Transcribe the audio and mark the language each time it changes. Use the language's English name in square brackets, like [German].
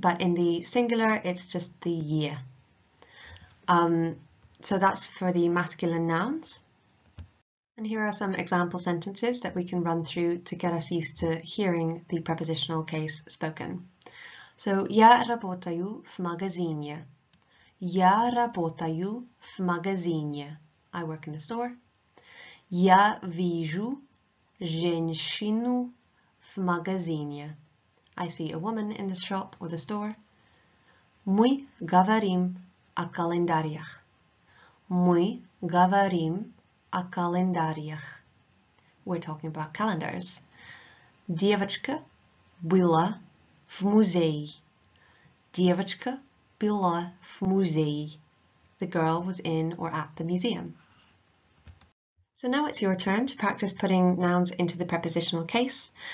[English] But in the singular, it's just the ye. So that's for the masculine nouns. And here are some example sentences that we can run through to get us used to hearing the prepositional case spoken. [Russian] So, я работаю в магазине. Я работаю в магазине. [English] I work in the store. [Russian] Я вижу женщину в магазине. [English] I see a woman in the shop or the store. [Russian] Мы говорим о календарях. Мы говорим о календарях. [English] We're talking about calendars. [Russian] Девочка была в музее. Девочка была в музее. [English] The girl was in or at the museum. So now it's your turn to practice putting nouns into the prepositional case.